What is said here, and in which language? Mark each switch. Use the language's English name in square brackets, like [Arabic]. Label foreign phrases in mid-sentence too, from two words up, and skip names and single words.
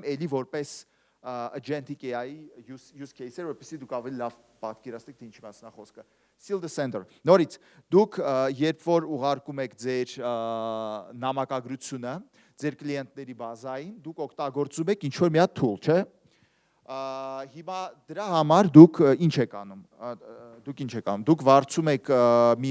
[Armenian] էլի որպես [English] agentic AI-ի use case-եր, [Armenian] որպեսզի դուք ավելի լավ պատկերացնեք, թե ինչի մասն է խոսքը։ [English] Seal the sender։ [Armenian] Նորից, դուք երբ որ ուղարկում եք ձեր նամակագրությունը ձեր կլիենտների բազային, դուք օգտագործում եք ինչ-որ մի հատ tool, չէ՞։ Հիմա դրա համար դուք ինչ եք անում։ Դուք վարձում եք մի